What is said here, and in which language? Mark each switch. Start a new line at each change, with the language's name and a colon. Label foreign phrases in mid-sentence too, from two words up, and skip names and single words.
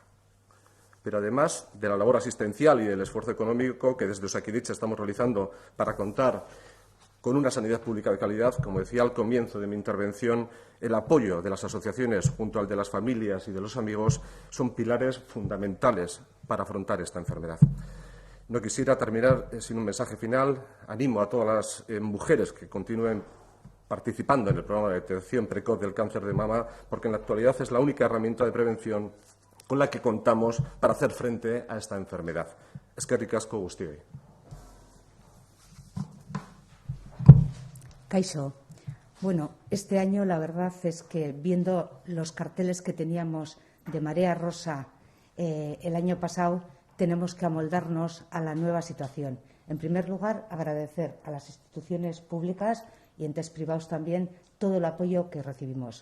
Spanish: Pero además de la labor asistencial y del esfuerzo económico que desde Osakidetza estamos realizando para contar con una sanidad pública de calidad, como decía al comienzo de mi intervención, el apoyo de las asociaciones junto al de las familias y de los amigos son pilares fundamentales para afrontar esta enfermedad. No quisiera terminar sin un mensaje final. Animo a todas las mujeres que continúen participando en el programa de detección precoz del cáncer de mama, porque en la actualidad es la única herramienta de prevención con la que contamos para hacer frente a esta enfermedad.
Basque: Eskerrik asko guztioi. Kaixo.
Spanish: Bueno, este año la verdad es que viendo los carteles que teníamos de Marea Rosa el año pasado, tenemos que amoldarnos a la nueva situación. En primer lugar, agradecer a las instituciones públicas y entes privados también todo el apoyo que recibimos.